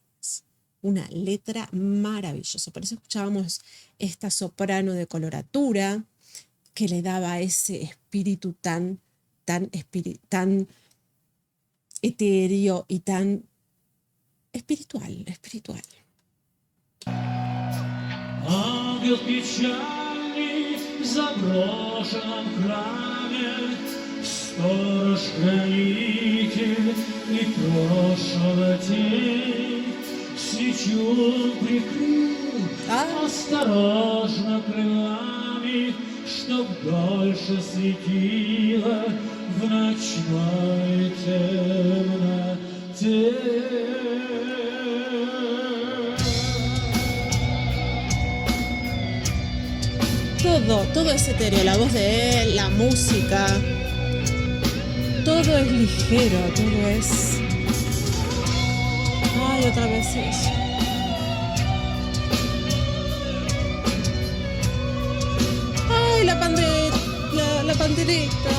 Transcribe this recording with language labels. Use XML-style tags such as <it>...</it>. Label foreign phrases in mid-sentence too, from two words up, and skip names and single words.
<es>Una letra maravillosa. Por eso escuchábamos esta soprano de coloratura que le daba ese espíritu tan etéreo y tan espiritual.</es> <ru>Ангел печальный в заброшенном храме, сторож-хранитель и прошлого тень, свечу прикрыл осторожно крылами, чтоб дольше светила в ночной темноте.</ru> <es>Todo es etéreo, la voz de él, la música, todo es ligero, todo es... Ay, otra vez eso. Ay, la pandereta.</es>